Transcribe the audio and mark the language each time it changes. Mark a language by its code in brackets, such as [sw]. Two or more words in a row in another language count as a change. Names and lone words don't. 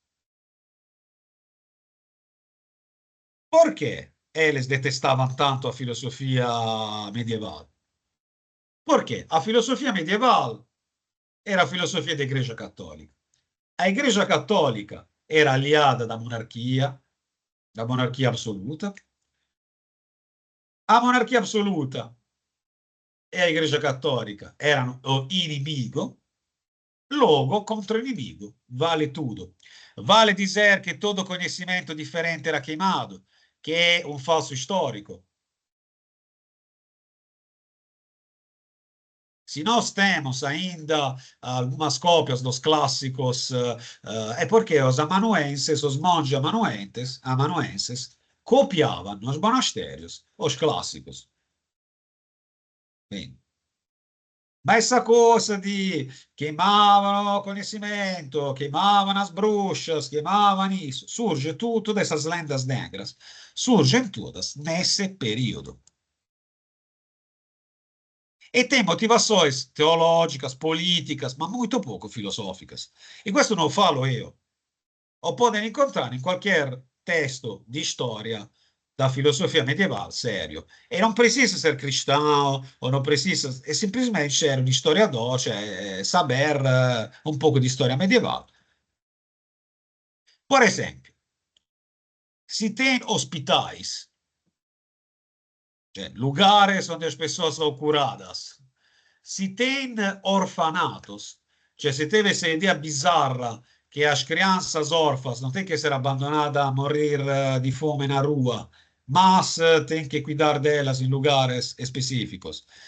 [pt] Perché eles detestavam tanto a filosofia medieval? Porque a filosofia medieval era a filosofia da Igreja Católica. A Igreja Católica era aliada da [it] monarchia assoluta. [pt] A [it] monarchia assoluta [pt] e a Igreja Católica erano o inimigo, logo contra inimigo vale tudo. Vale dizer que todo conhecimento diferente era queimado, que é um falso histórico. Si nós temos ainda algumas cópias dos clássicos, é porque os amanuenses, os monges amanuenses, copiavam nos monastérios os clássicos. Bem, ma essa [it] cosa di [pt] queimavano conhecimento, queimavam as bruxas, queimavam isso, surge tudo dessas lendas negras, surgem todas nesse período. E tem motivações teológicas, políticas, ma muito pouco filosóficas. [it] E questo non falo io. [pt] O podem encontrar em qualquer texto de história da filosofia medieval sério. E non precisa ser cristão, ou não precisa, é simplesmente ser um historiador, cioè saber um pouco de história medieval. Por exemplo, se tem hospitais, cioè lugares onde as pessoas são curadas, se tem orfanatos, cioè se teve essa ideia bizarra que as crianças órfãs não têm que ser abandonadas a morrer de fome na rua, mas tem que cuidar delas em lugares específicos.